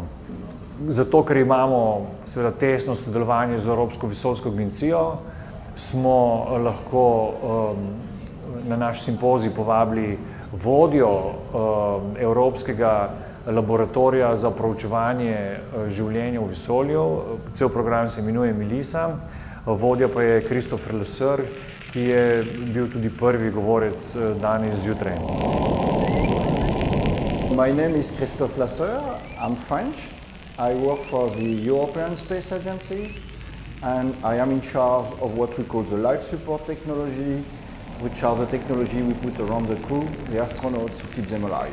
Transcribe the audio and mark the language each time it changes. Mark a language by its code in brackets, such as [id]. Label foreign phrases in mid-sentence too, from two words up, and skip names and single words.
[sl] Zato, ker imamo seveda tesno sodelovanje z Evropsko vesoljsko agencijo, smo lahko na naš simpozij povabili vodjo Evropskega laboratorija za proučevanje življenja v vesolju. Cel program se imenuje Melissa, vodja pa je Christopher Lasser, ki je bil tudi prvi govorec danes zjutraj. [en] My name is Christophe Lasser, I'm French. I work for the European Space Agencies and I am in charge of what we call the life support technology, which are the technology we put around the crew, the astronauts, to keep them alive.